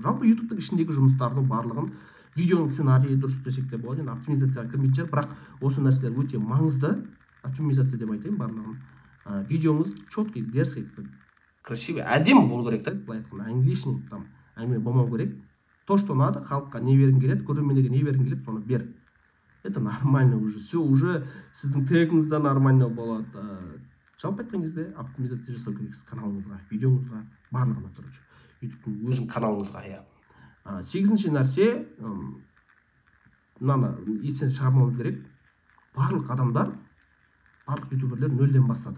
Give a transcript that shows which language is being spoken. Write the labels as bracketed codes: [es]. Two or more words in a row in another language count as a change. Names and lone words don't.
[kk] Жалпы ютубтың ішіндегі жұмыстардың барлығын, видеоның сценарийі дұрыс десек те болады, енді оптимизацияға кірмейтін шығар, бірақ осы нәрселер өте маңызды. Оптимизация деп айтайын барлығын. Видеоңыз [ru] четкий, дерзкий, красивый, [kk] әдемі болу керек та, былай айтқанда англишный там әңгіме болмау керек. [ru] То, что надо, [kk] халыққа не бергің келеді, көрермендерге не бергің келеді, соны бер. [ru] Это нормально уже, все, уже [kk] сіздің тегіңіз де [ru] нормально болады. [kk] Жалпы айтқан кезде оптимизация жасау керексіз каналыңызға, видеоңызға, барлығына, короче. ютубтың өзің каналыңызға, иә. Сегізінші нәрсе, мынаны естен шығармауымыз керек. Барлық адамдар, барлық ютуберлер нөлден бастады.